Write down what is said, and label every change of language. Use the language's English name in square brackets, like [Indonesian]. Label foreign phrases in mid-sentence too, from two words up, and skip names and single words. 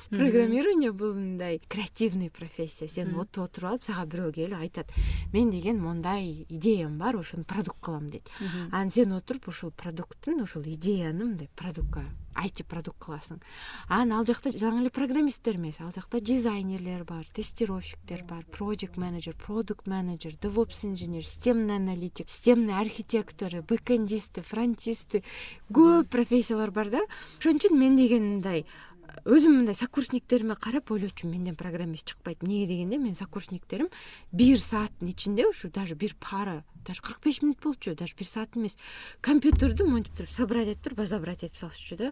[Kyrgyz] Программирование бул мындай креативный профессия. Сен отуруп алып сага бирөө келип айтат, мен деген мондай идеям бар, ошону продукт кылам дейт. Анан сен отуруп ошол продукттун, ошол идеяны мындай продуктка IT продукт кыласың. Анан ал жакта жаңы эле программисттер эмес, ал жакта дизайнерлер бар, тестировщиктер бар, [English] project manager, product manager, [Kyrgyz] DevOps инженер, [Russian] системный аналитик, [Kyrgyz] системный архитекторы, бэкэндисти, фронтисти, көп профессиялар бар да. Ошон үчүн мен деген мындай өзүм мындай сокурсниктериме карап ойлочумун, менден программист чыкпайт. Эмнеге дегенде мен сокурсниктерим 1 сааттын ичинде, ушу даже бир пара, даже 45 минут болчу, даже 1 саат эмес, компьютерди монтип туруп собрать этип туруп, базабрать этип салышчу да.